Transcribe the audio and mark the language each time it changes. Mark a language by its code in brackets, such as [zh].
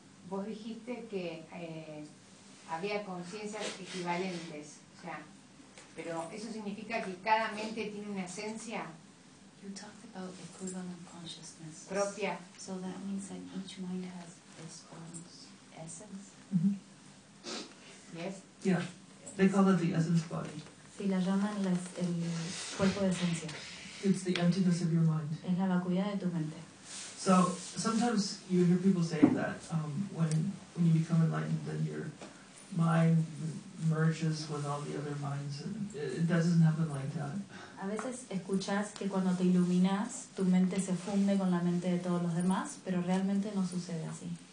[es] Vos dijiste que había conciencias equivalentes, o sea, pero eso significa que cada mente tiene una esencia. [en] You talked about equivalent consciousness. [es] Propia. [en] So that means that each mind has its own essence. Mm-hmm. Yes. Yeah. They call it the essence body. [es] Sí, la llaman el cuerpo de esencia. [en] It's the emptiness of your mind. [es] Es la vacuidad de tu mente. [en] So sometimes you hear people say that when you become enlightened, then your mind merges with all the other minds, and it doesn't happen like that. [es] A veces escuchas que cuando te iluminas, tu mente se funde con la mente de todos los demás, pero realmente no sucede así.